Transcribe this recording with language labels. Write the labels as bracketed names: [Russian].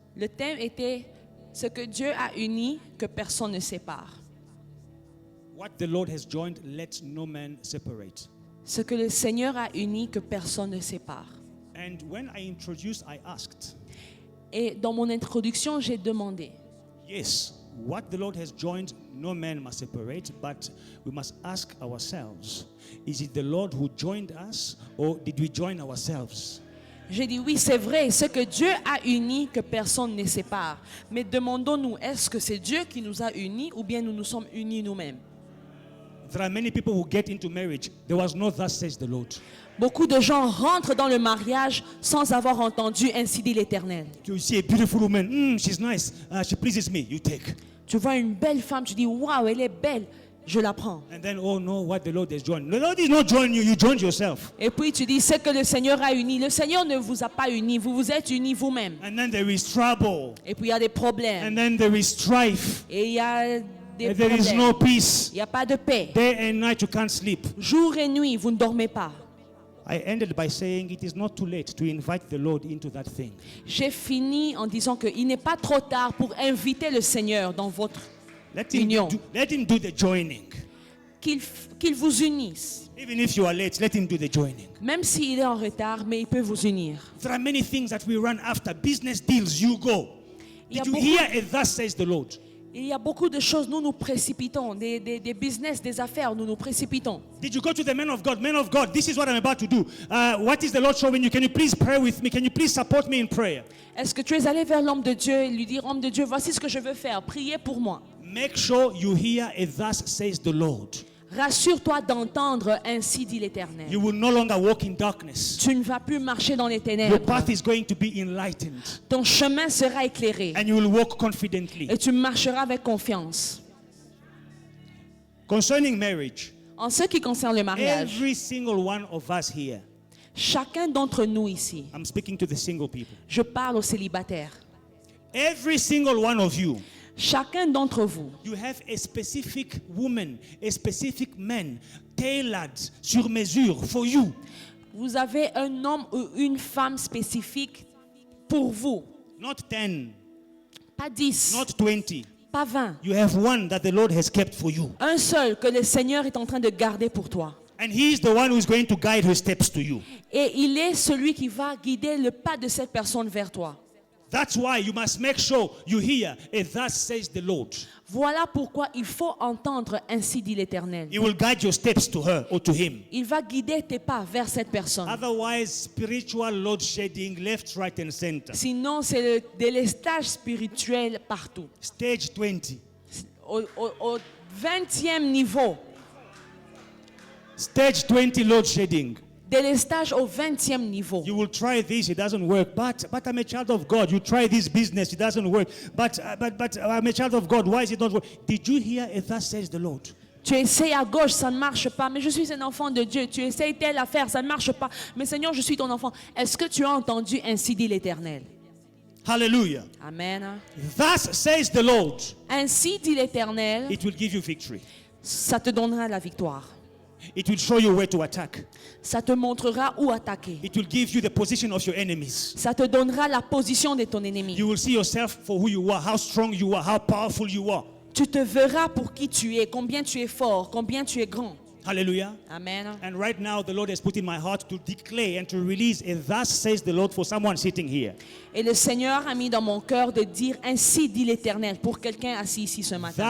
[French] Le thème était ce que Dieu a uni, que personne ne sépare. [English] What the Lord has joined, let no man separate. [French] Ce que le Seigneur a uni, que personne ne sépare. [English] And when I introduced, I asked, [French] Et dans mon introduction, j'ai demandé, [English] yes, what the Lord has joined, no man must separate, but we must ask ourselves, is it the Lord who joined us, or did we join ourselves? [French] j'ai dit oui, c'est vrai, ce que Dieu a uni, que personne ne sépare. Mais demandons-nous, est-ce que c'est Dieu qui nous a unis ou bien nous nous sommes unis nous-mêmes? [English] There are many people who get into marriage. There was no thus says the Lord. [French] Beaucoup de gens rentrent dans le mariage sans avoir entendu ainsi dit l'Éternel. [English] You see a beautiful woman, she's nice, she pleases me, you take. [French] Tu vois une belle femme, tu dis waouh, elle est belle, je la prends. [English] And then, oh no, what the Lord has joined. The Lord is not joining you, you joined yourself. [French] Et puis tu dis ce que le Seigneur a uni. Le Seigneur ne vous a pas unis, vous vous êtes unis vous-même. [English] And then there is trouble. [French] Et puis il y a des problèmes. [English] And then there is strife. [French] Et il y a des [English] And there is no [French] problèmes. [English] peace. [French] Il n'y a pas de paix. [English] Day and night you can't sleep. [French] Jour et nuit, vous ne dormez pas. [English] I ended by saying it is not too late to invite the Lord into that thing. [French] J'ai fini en disant qu'il n'est pas trop tard pour inviter le Seigneur dans votre [English] Let him [French] union. [English] let him do the joining. [French] Qu'il vous unisse. [English] Even if you are late, let him do the joining. [French] Même s'il est en retard, mais il peut vous unir. [English] There are many things that we run after. Business deals, you go. [French] Il y a [English] Did you [French] beaucoup- [English] hear a thus says the Lord? [French] Il y a beaucoup de choses, nous nous précipitons. Des business, des affaires, nous nous précipitons. [English] Did you go to the man of God? Man of God, this is what I'm about to do. What is the Lord showing you? Can you please pray with me? Can you please support me in prayer? [French] Est-ce que tu es allé vers l'homme de Dieu et lui dire, homme de Dieu, voici ce que je veux faire, priez pour moi. [English] Make sure you hear a thus says the Lord. [French] Rassure-toi d'entendre ainsi dit l'Éternel. [English] You will no longer walk in darkness. [French] Tu ne vas plus marcher dans les [English] Your [French] ténèbres. [English] path is going to be enlightened. [French] Ton chemin sera éclairé [English] And you will walk confidently. [French] et tu marcheras avec confiance. [English] Concerning marriage, [French] En ce qui concerne le mariage, [English] every single one of us here, [French] chacun d'entre nous ici, [English] I'm speaking to the single people, [French] je parle aux célibataires, [English] every single one of you, [French] chacun d'entre vous, [English] you have a specific woman, a specific man, tailored [French] sur mesure [English] for you. [French] vous avez un homme ou une femme spécifique pour vous. [English] Not 10, [French] Pas 10, [English] not 20. [French] pas 20. [English] You have one that the Lord has kept for you. [French] Un seul que le Seigneur est en train de garder pour toi. [English] And He is the one who is going to guide her steps to you. [French] Et il est celui qui va guider le pas de cette personne vers toi. [English] That's why you must make sure you hear, and thus says the Lord. [French] Voilà pourquoi il faut entendre ainsi dit l'Éternel. [English] He will guide your steps to her or to him. [French] Il va guider tes pas vers cette personne. [English] Otherwise, spiritual load shedding left, right, and center. [French] Sinon, c'est le délestage spirituel partout. [English] Stage 20. [French] Au 20e niveau, [English] Stage 20 load shedding. [French] délestage au 20e niveau. [English] You will try this, it doesn't work. But I'm a child of God. You try this business, it doesn't work. But I'm a child of God. Why is it not work? Did you hear? It thus says the Lord. [French] Tu essayes à gauche, ça ne marche pas. Mais je suis un enfant de Dieu. Tu essayes telle affaire, ça ne marche pas. Mais Seigneur, je suis ton enfant. Est-ce que tu as entendu ainsi dit l'Éternel? [English] Hallelujah. Amen. Thus says the Lord. [French] Ainsi dit l'Éternel, [English] It will give you victory. [French] ça te donnera la victoire. [English] It will show you where to attack. [French] Ça te montrera où attaquer. [English] It will give you the position of your enemies. [French] Ça te donnera la position de ton ennemi. [English] You will see yourself for who you are, how strong you are, how powerful you are. [French] Tu te verras pour qui tu es, combien tu es fort, combien tu es grand. [English] Hallelujah. Amen. And right now, the Lord has put in my heart to declare and to release, and thus says the Lord for someone sitting here. [French] Et le Seigneur a mis dans mon cœur de dire ainsi dit l'Éternel pour quelqu'un assis ici ce matin.